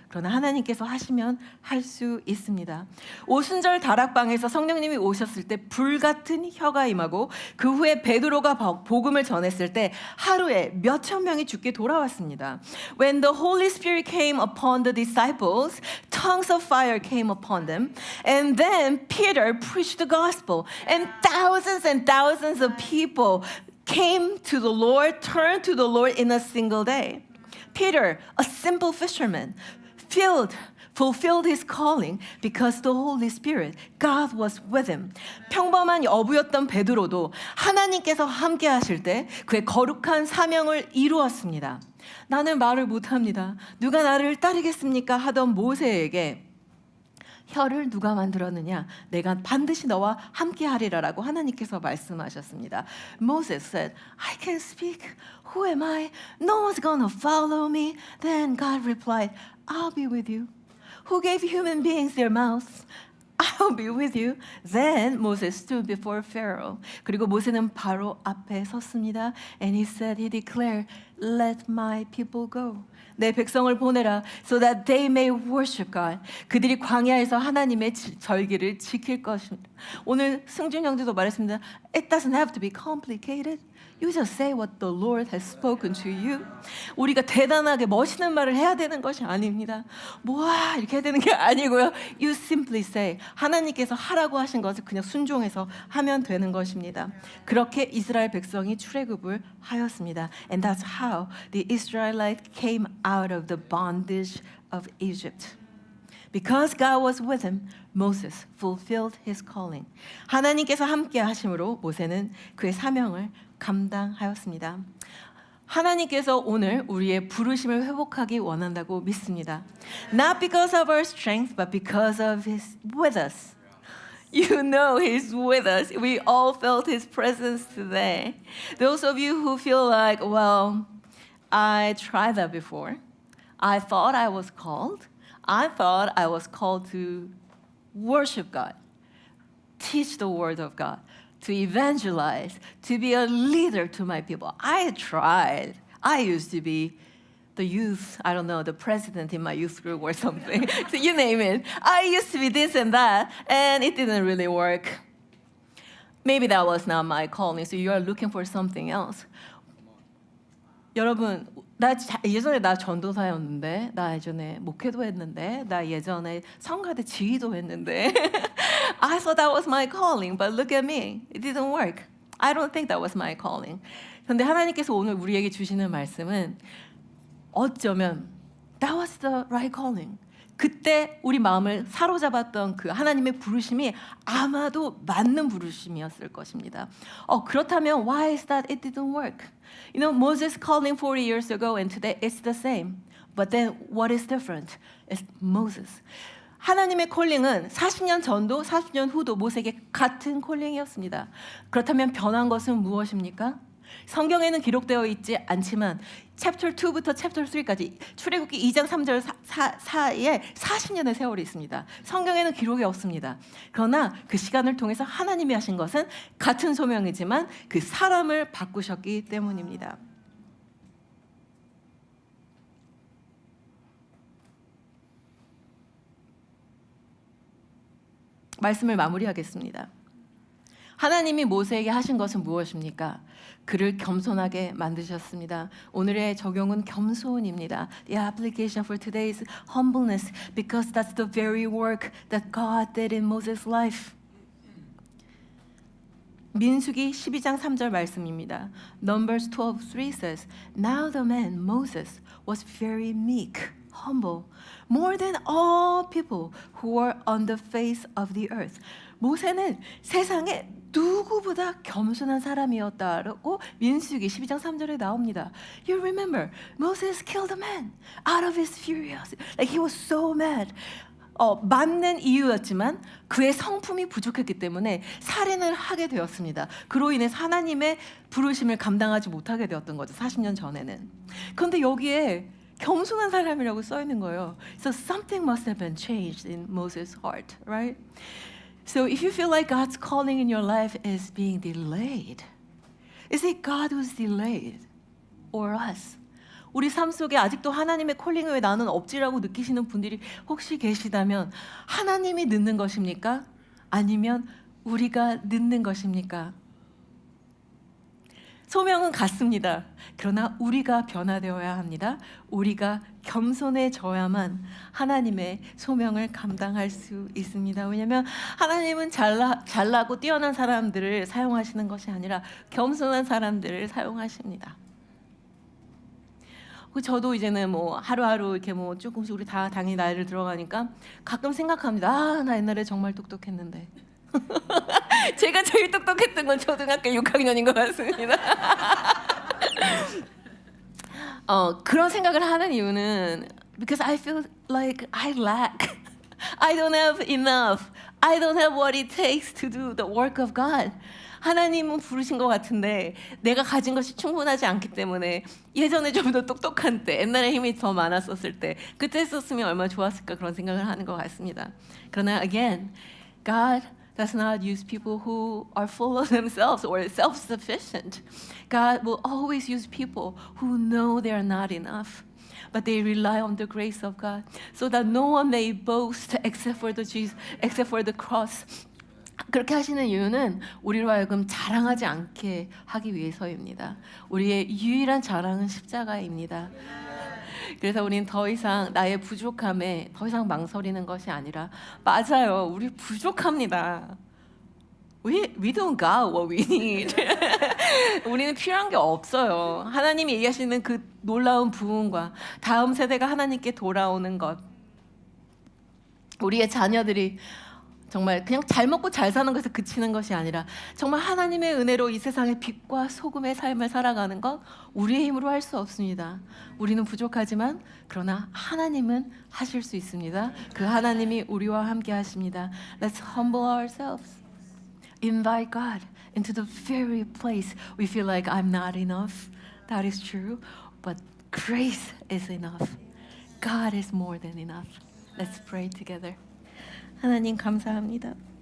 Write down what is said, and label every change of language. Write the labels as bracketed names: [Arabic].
[Korean] 그러나 하나님께서 하시면 할 수 있습니다. 오순절 다락방에서 성령님이 오셨을 때 불같은 혀가 임하고 그 후에 베드로가 복음을 전했을 때 하루에 몇천 명이 죽게 돌아왔습니다. [English] When the Holy Spirit came upon the disciples, tongues of fire came upon them. And then Peter preached the gospel. And thousands of people came to the Lord, turned to the Lord in a single day. Peter, a simple fisherman, fulfilled his calling because the Holy Spirit, God was with him. [Korean] 평범한 어부였던 베드로도 하나님께서 함께 하실 때 그의 거룩한 사명을 이루었습니다. 나는 말을 못합니다. 누가 나를 따르겠습니까? 하던 모세에게 혀를 누가 만들었느냐? 내가 반드시 너와 함께 하리라라고 하나님께서 말씀하셨습니다. [English] Moses said, I can speak. Who am I? No one's gonna follow me. Then God replied, I'll be with you. Who gave human beings their mouths? I'll be with you. Then Moses stood before Pharaoh. [Korean] 그리고 모세는 바로 앞에 섰습니다. [English] And he said, he declared, let my people go. [Korean] 내 백성을 보내라. [English] So that they may worship God. [Korean] 그들이 광야에서 하나님의 절기를 지킬 것입니다. 오늘 승준 형제도 말했습니다. [English] It doesn't have to be complicated. You just say what the Lord has spoken to you. [Korean] 우리가 대단하게 멋있는 말을 해야 되는 것이 아닙니다. 뭐야 이렇게 해야 되는 게 아니고요. [English] You simply say. [Korean] 하나님께서 하라고 하신 것을 그냥 순종해서 하면 되는 것입니다. 그렇게 이스라엘 백성이 출애굽을 하였습니다. [English] And that's how the Israelites came out of the bondage of Egypt. Because God was with him, Moses fulfilled his calling. [Korean] 하나님께서 함께 하심으로 모세는 그의 사명을 감당하였습니다. 하나님께서 오늘 우리의 부르심을 회복하기 원한다고 믿습니다. [English] Not because of our strength, but because of His with us. You know He's with us. We all felt His presence today. Those of you who feel like, well, I tried that before. I thought I was called. I thought I was called to worship God, teach the word of God, to evangelize, to be a leader to my people. I tried. I used to be the youth, I don't know, the president in my youth group or something. So you name it. I used to be this and that, and it didn't really work. Maybe that was not my calling, so you are looking for something else. [Korean] 여러분, 예전에 나 전도사였는데, 나 예전에 목회도 했는데, 나 예전에 성가대 지휘도 했는데, [English] I thought that was my calling, but look at me, it didn't work. I don't think that was my calling. [Korean] 그런데 하나님께서 오늘 우리에게 주시는 말씀은 어쩌면 [English] that was the right calling. [Korean] 그때 우리 마음을 사로잡았던 그 하나님의 부르심이 아마도 맞는 부르심이었을 것입니다. 그렇다면 [English] why is that it didn't work? You know, Moses calling 40 years ago and today it's the same. But then what is different? It's Moses. [Korean] 하나님의 콜링은 40년 전도 40년 후도 모세에게 같은 콜링이었습니다. 그렇다면 변한 것은 무엇입니까? 성경에는 기록되어 있지 않지만 챕터 2부터 챕터 3까지 출애굽기 2장 3절 사이에 40년의 세월이 있습니다. 성경에는 기록이 없습니다. 그러나 그 시간을 통해서 하나님이 하신 것은 같은 소명이지만 그 사람을 바꾸셨기 때문입니다. 말씀을 마무리하겠습니다. 하나님이 모세에게 하신 것은 무엇입니까? 그를 겸손하게 만드셨습니다. 오늘의 적용은 겸손입니다. [English] The application for today is humbleness because that's the very work that God did in Moses' life. [Korean] 민수기 12장 3절 말씀입니다. [English] Numbers 12:3 says, Now the man Moses was very meek, humble, more than all people who were on the face of the earth. [Korean] 모세는 세상에 누구보다 겸손한 사람이었다라고 민수기 12장 3절에 나옵니다. [English] You remember, Moses killed a man out of his furious. Like he was so mad. [Korean] 맞는 이유였지만 그의 성품이 부족했기 때문에 살인을 하게 되었습니다. 그로 인해 하나님의 부르심을 감당하지 못하게 되었던 거죠. 40년 전에는. 그런데 여기에 겸손한 사람이라고 써 있는 거예요. [English] So something must have been changed in Moses' heart, right? So if you feel like God's calling in your life is being delayed, is it God who's delayed or us? [Korean] 우리 삶 속에 아직도 하나님의 콜링 외에 나는 없지라고 느끼시는 분들이 혹시 계시다면 하나님이 늦는 것입니까? 아니면 우리가 늦는 것입니까? 소명은 같습니다. 그러나 우리가 변화되어야 합니다. 우리가 겸손해져야만 하나님의 소명을 감당할 수 있습니다. 왜냐하면 하나님은 잘나고 뛰어난 사람들을 사용하시는 것이 아니라 겸손한 사람들을 사용하십니다. 저도 이제는 뭐 하루하루 이렇게 뭐 조금씩 우리 다 당연히 나이를 들어가니까 가끔 생각합니다. 나 옛날에 정말 똑똑했는데. 제가 제일 똑똑했던 건 초등학교 6학년인 것 같습니다. 그런 생각을 하는 이유는 [English] because I feel like I lack. I don't have enough. I don't have what it takes to do the work of God. [Korean] 하나님은 부르신 것 같은데 내가 가진 것이 충분하지 않기 때문에 예전에 좀 더 똑똑한 때, 옛날에 힘이 더 많았었을 때 그때 했었으면 얼마나 좋았을까 그런 생각을 하는 것 같습니다. 그러나 [English] again, God does not use people who are full of themselves or self-sufficient. God will always use people who know they are not enough. But they rely on the grace of God, so that no one may boast except for the cross. [Korean] 그렇게 하시는 이유는 우리로 하여금 자랑하지 않게 하기 위해서입니다. 우리의 유일한 자랑은 십자가입니다. 그래서 우리는 더 이상 나의 부족함에 더 이상 망설이는 것이 아니라 맞아요, 우리 부족합니다. We don't got what we need. 우리는 필요한 게 없어요. 하나님이 얘기하시는 그 놀라운 부흥과 다음 세대가 하나님께 돌아오는 것, 우리의 자녀들이 정말 그냥 잘 먹고 잘 사는 것에서 그치는 것이 아니라 정말 하나님의 은혜로 이 세상의 빛과 소금의 삶을 살아가는 것, 우리의 힘으로 할 수 없습니다. 우리는 부족하지만 그러나 하나님은 하실 수 있습니다. 그 하나님이 우리와 함께 하십니다. [English] Let's humble ourselves. Invite God into the very place we feel like I'm not enough. That is true, but grace is enough. God is more than enough. Let's pray together. [Korean] 하나님 감사합니다.